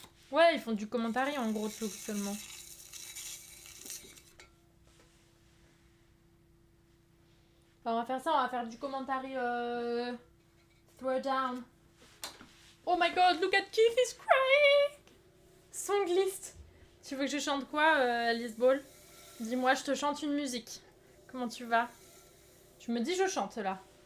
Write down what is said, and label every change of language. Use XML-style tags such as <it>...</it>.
<fr>Ouais, ils font du commentaire en gros seulement. Enfin, on va faire ça, on va faire du commentaire Throwdown.</fr> <en>Oh my god, look at Keith, he's crying. Song list.</en> <fr>Tu veux que je chante quoi, Alice Ball? Dis-moi, je te chante une musique. Comment tu vas? Tu me dis je chante là.</fr>